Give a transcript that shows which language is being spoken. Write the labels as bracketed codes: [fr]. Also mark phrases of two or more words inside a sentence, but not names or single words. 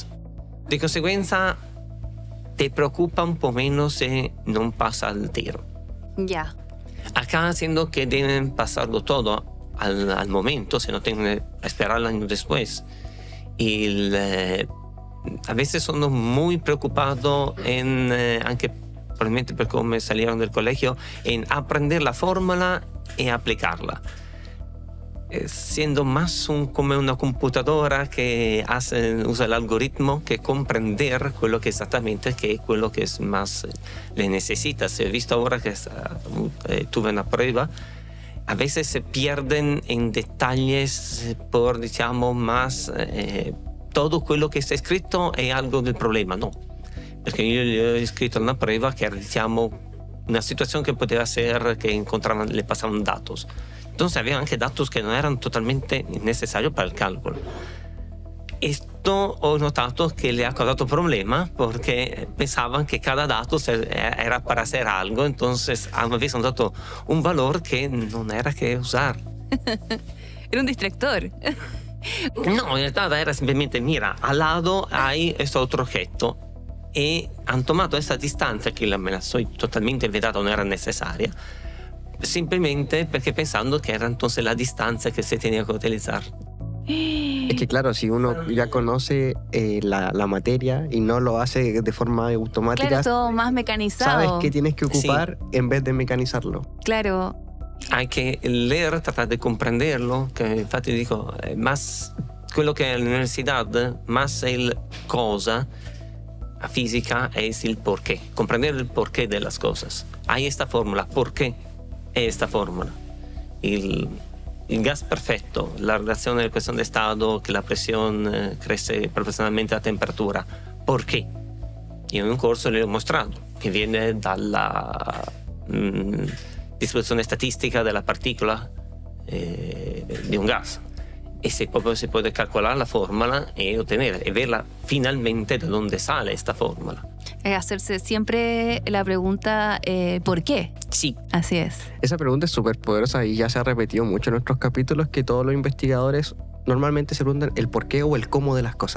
[es] De consecuencia, te preocupa [it] un po' [es] menos si no pasa el tiro. Ya. Acá, siendo que deben pasarlo todo al momento, si no tienen que esperar el año después, a veces sono muy preocupados en, anche probablemente [it] per come [es] salieron del colegio, en aprender la fórmula y aplicarla. Siendo más como una computadora que usa el algoritmo que comprender quello que exactamente que es quello que más le necesitas. He visto ahora que tuve una prueba a veces se pierden en detalles por, diciamo, más todo [it] quello che sta scritto è [es] algo del problema, no. [it] Perché io gli ho scritto una prueba che era, diciamo, una [es] situación que [it] poteva [es] ser que encontraban, le pasaban datos. Entonces había anche datos que no eran totalmente necesarios para el cálculo. Esto [it] ho notato [es] que le ha causado problema porque pensaban que cada dato era para hacer algo, entonces habían dado un valor que no era que usar. Era un distractor. No, [it] in realtà [es] era simplemente, mira, al lado hay este otro objeto. [it] E hanno tomato questa distanza che me la sono totalmente inventata, non era necessaria, [es] simplemente perché pensando que era entonces la distancia que se tenía que utilizar. Es que claro, si uno ya conoce la materia y no lo hace de forma automática, claro, todo más mecanizado. Sabes que tienes que ocupar en vez de mecanizarlo. Claro. Hay que leer, tratar de comprenderlo, que [it] infatti dico, [es] más [it] quello che è all'università, [es] más el cosa. La física es el porqué, comprender el porqué de las cosas. Hay esta fórmula, ¿por qué esta fórmula? El gas perfecto, la relación de la ecuación de estado, que la presión crece proporcionalmente a la temperatura. ¿Por qué? Y en un [it] corso le ho mostrato, che viene dalla distribuzione statistica della partícula di un gas. [es] Y se puede calcular la fórmula y obtener, y verla finalmente de dónde sale esta fórmula. Hacerse siempre la pregunta, ¿por qué? Sí. Así es. Esa pregunta es súper poderosa y ya se ha repetido mucho en nuestros capítulos, que todos los investigadores normalmente se preguntan el por qué o el cómo de las cosas.